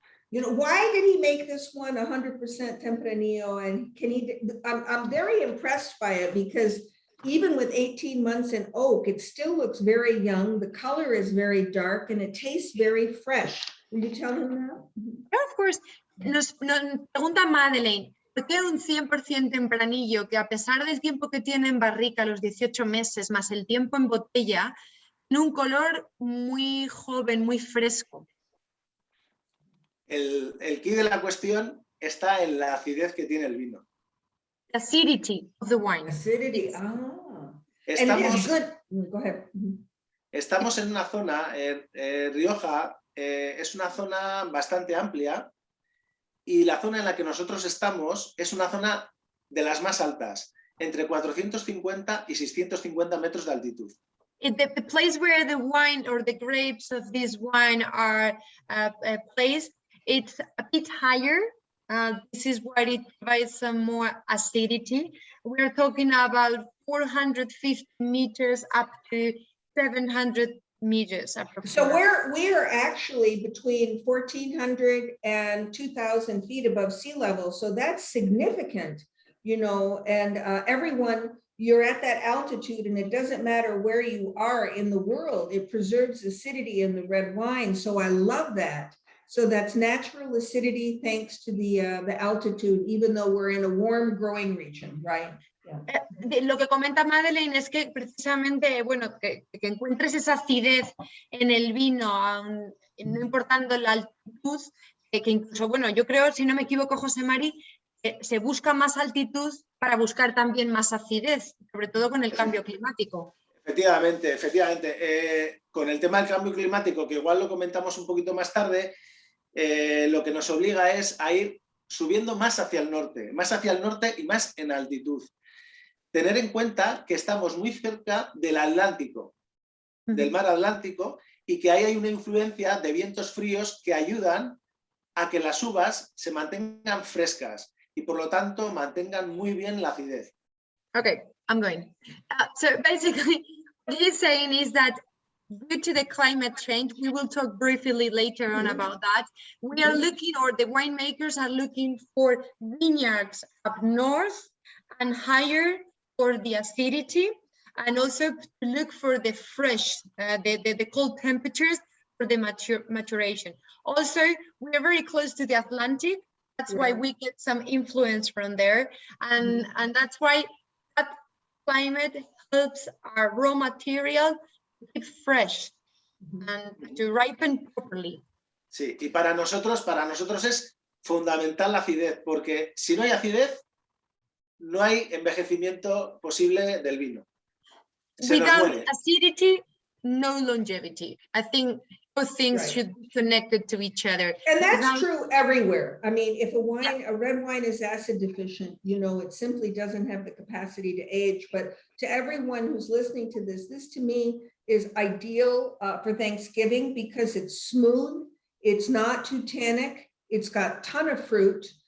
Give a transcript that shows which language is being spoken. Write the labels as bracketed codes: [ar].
[en] You know, why did he make this one 100% Tempranillo? And can he? I'm very impressed by it because even with 18 months in oak, it still looks very young. The color is very dark and it tastes very fresh. Will you tell him that? Yeah, of course. [es] Nos pregunta Madeleine, ¿por qué un 100% tempranillo que a pesar del tiempo que tiene en barrica, los 18 meses, más el tiempo en botella, tiene un color muy joven, muy fresco? El quid de la cuestión está en la acidez que tiene el vino. [en] The acidity of the wine. Acidity, And it has good... Go ahead. [es] Estamos en una zona, Rioja es una zona bastante amplia y la zona en la que nosotros estamos es una zona de las más altas, entre 450 y 650 metros de altitud. [en] The place where the wine or the grapes of this wine are placed, it's a bit higher. This is where it provides some more acidity. We're talking about 450 meters up to 700 meters. So we are actually between 1,400 and 2,000 feet above sea level. So that's significant, you know, and everyone, you're at that altitude and it doesn't matter where you are in the world, it preserves acidity in the red wine. So I love that. So that's natural acidity thanks to the altitude, even though we're in a warm growing region, right? [es] Lo que comenta Madeleine es que precisamente, bueno, que encuentres esa acidez en el vino, no importando la altitud, que incluso, bueno, yo creo, si no me equivoco, José Mari, se busca más altitud para buscar también más acidez, sobre todo con el cambio climático. Efectivamente, efectivamente. Con el tema del cambio climático, que igual lo comentamos un poquito más tarde, lo que nos obliga es a ir subiendo más hacia el norte y más en altitud. Tener en cuenta que estamos muy cerca del Atlántico, del mar Atlántico, y que ahí hay una influencia de vientos fríos que ayudan a que las uvas se mantengan frescas y por lo tanto mantengan muy bien la acidez. [en] Okay, I'm going. So basically, what he's saying is that due to the climate change, we will talk briefly later on about that. We are looking, or the winemakers are looking for vineyards up north and higher for the acidity, and also to look for the fresh, the cold temperatures for the maturation. Also, we are very close to the Atlantic. That's why we get some influence from there. And that's why that climate helps our raw material to keep fresh and to ripen properly. [es] Sí, y para nosotros es fundamental la acidez, porque si no hay acidez, no hay envejecimiento posible del vino. [en] Without acidity, no longevity. I think both things should be connected to each other. And that's true everywhere. I mean, if a red wine is acid deficient, you know, it simply doesn't have the capacity to age. But to everyone who's listening to this to me is ideal for Thanksgiving because it's smooth, it's not too tannic, it's got a ton of fruit.